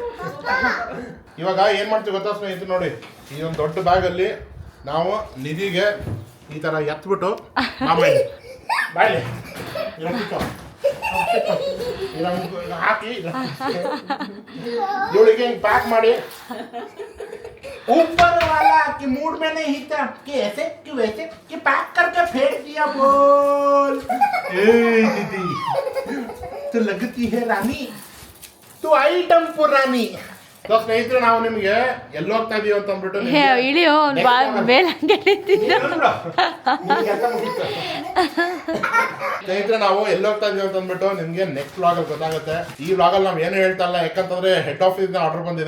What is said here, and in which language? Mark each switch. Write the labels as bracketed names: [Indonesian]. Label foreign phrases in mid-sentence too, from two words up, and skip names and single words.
[Kannada] ಇವಾಗ ಏನ್ ಮಾಡ್ತೀವಿ ಗೊತ್ತಾ ಸ್ನೇಹಿತರು? ನೋಡಿ, ಈ ಒಂದು ದೊಡ್ಡ ಬ್ಯಾಗ್ ಅಲ್ಲಿ ನಾವು ನಿಧಿಗೆ ಈ ತರ ಎತ್ಬಿಟ್ಟು ಬಾಯ್ಲಿ ಹಾಕಿ ಇವಳಿಗೆ ಹಿಂಗ್ ಪ್ಯಾಕ್ ಮಾಡಿ [Hindi] ऊपर वाला कि मूड में नहीं था कि ऐसे कि वैसे कि पैक करके फेंक दिया बोल. दीदी तो लगती है रानी, तो आइटम पुरानी. [Kannada] ಸೊ ಸ್ನೇಹಿತರೆ ನಾವು ನಿಮಗೆ ಎಲ್ಲಿ ಹೋಗ್ತಾ ಇದೀವಿ ಅಂತ ಅಂದ್ಬಿಟ್ಟು ಇಳಿಯೋ ಸ್ನೇಹಿತರೆ ನಾವು ಎಲ್ಲಿ ಹೋಗ್ತಾ ಇದೀವಿ ಅಂತ ಅಂದ್ಬಿಟ್ಟು ನಿಮ್ಗೆ [English] next vlog [Kannada] ಅಲ್ಲಿ ಗೊತ್ತಾಗುತ್ತೆ. ಈ ವ್ಲಾಗ್ ಅಲ್ಲಿ ನಾವ್ ಏನು ಹೇಳ್ತಾ ಇಲ್ಲ, ಯಾಕಂತಂದ್ರೆ [English] head office order [Kannada] ಬಂದಿದೆ.